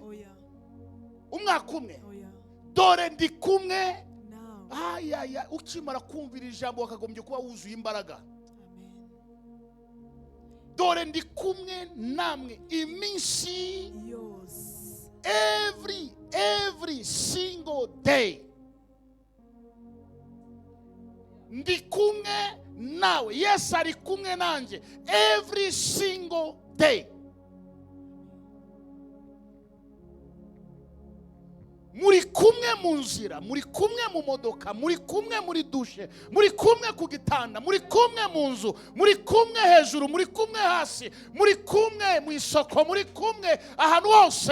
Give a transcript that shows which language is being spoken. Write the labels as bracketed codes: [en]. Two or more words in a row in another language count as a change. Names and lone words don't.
[rw] Oya. umwaka umwe. Oya. Dore ndi kumwe Nawe. Ayaya, ukimara kumvira ijambo wakagombye kuba wuzuye imbaraga. Amen. Dore ndi kumwe namwe iminsi Yose. [en] every single day. [rw] Ndi kumwe nawe. Yesu ari kumwe nanjye [en] every single day. [rw] Muri kumwe mu nzira, muri kumwe mu modoka, muri kumwe muri dushe, muri kumwe ku gitanda, muri kumwe mu nzu, muri kumwe hejuru, muri kumwe hasi, muri kumwe mu isoko, muri kumwe ahantu hose.